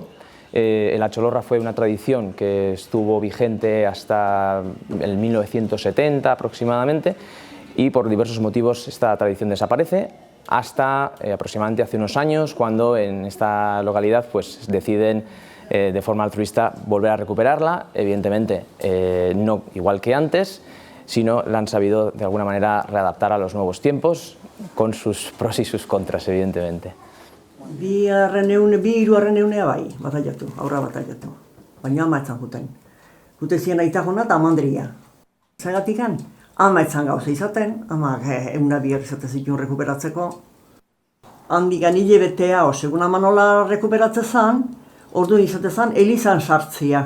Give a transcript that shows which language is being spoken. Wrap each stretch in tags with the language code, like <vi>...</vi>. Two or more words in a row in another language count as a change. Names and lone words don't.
<es>La cholorra fue una tradición que estuvo vigente hasta el 1970 aproximadamente, y por diversos motivos esta tradición desaparece hasta aproximadamente hace unos años, cuando en esta localidad deciden de forma altruista volver a recuperarla. Evidentemente no igual que antes, sino la han sabido de alguna manera readaptar a los nuevos tiempos, con sus pros y sus contras, evidentemente.</es> <eu>Bi hirugarren egunea bai, aurra bataiatu. Baina ama etzan juten. Jute ziren aitajona eta amandria. Zagatikan, ama etzan gauza izaten, ama eguna bihar izaten zituen rekuperatzeko. Handikan hilebetea, segun ama nola rekuperatzen zan, orduan izaten zan, elizan sartzia.</eu>